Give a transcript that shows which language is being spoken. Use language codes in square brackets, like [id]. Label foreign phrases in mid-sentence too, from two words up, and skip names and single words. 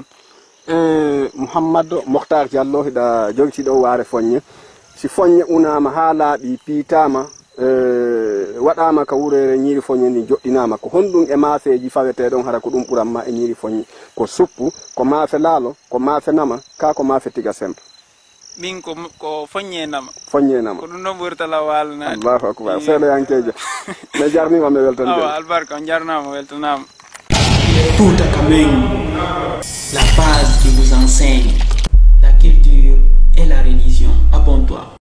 [ff] Mouhamadou Mokhtar Diallo hiɗa jogitiɗo waare foññe si foññe unama ha laaɓi piitama waɗama ka wurere ñiiri foññe ndi joɗɗinama ko honɗum e maafeji faweteɗon hara ko ɗum ɓuranma e ñiiri foññe ko suppu ko maafe laalo ko maafe nama ka ko maafe tiga sempa min ko foññe nama ko ɗum ɗon ɓurtala walnade allahu akbar seeɗa yankejo mi jarnima mi weltanide albarka on jarnama weltanama Fouta Kameng, [fr] la base qui vous enseigne la culture et la religion. Abonne-toi.